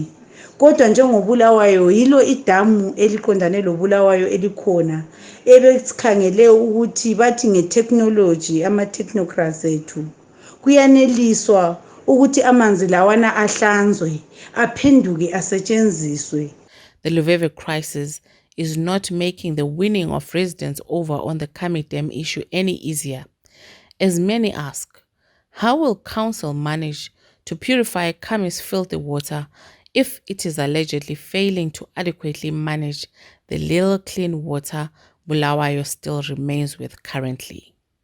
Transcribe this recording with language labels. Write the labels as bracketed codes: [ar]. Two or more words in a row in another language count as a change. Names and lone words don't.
[nd] Kodwa njengoBulawayo yilo idamu eliqondane loBulawayo elikhona ebesikhangele ukuthi bathi ngetechnology ama-technocrats ethu kuyaneliswa ukuthi amanzi lawana ahlanzwe aphenduke asetshenziswe. [en] The Luveve crisis is not making the winning of residents over on the Kami Dam issue any easier. As many ask, how will council manage to purify Kami's filthy water if it is allegedly failing to adequately manage the little clean water Bulawayo still remains with currently?